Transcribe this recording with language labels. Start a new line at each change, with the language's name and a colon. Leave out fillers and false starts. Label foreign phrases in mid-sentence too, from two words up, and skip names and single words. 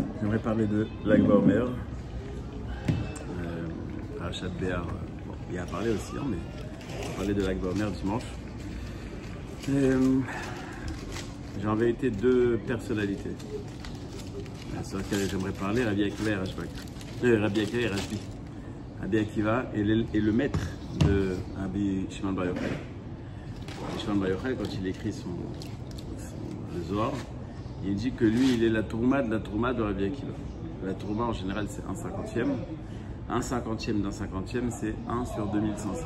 French: J'aimerais parler de Lag BaOmer. Parashat Béar, bon, il y a parlé aussi, hein, mais on va parler de Lag BaOmer dimanche. J'ai en vérité deux personnalités sur lesquelles j'aimerais parler, Rabbi Akiva et Rashbak. Rabbi Akiva et Rashbi. Rabbi Akiva est le maître de Rabbi Shimon Bar Yochai. Rabbi Shimon Bar Yochai, quand il écrit le Zohar, il dit que lui, il est la tourma de Rabbi Akiva. La tourma, en général, c'est 1/50e. 1/50e d'un 50e, c'est 1 sur 2500.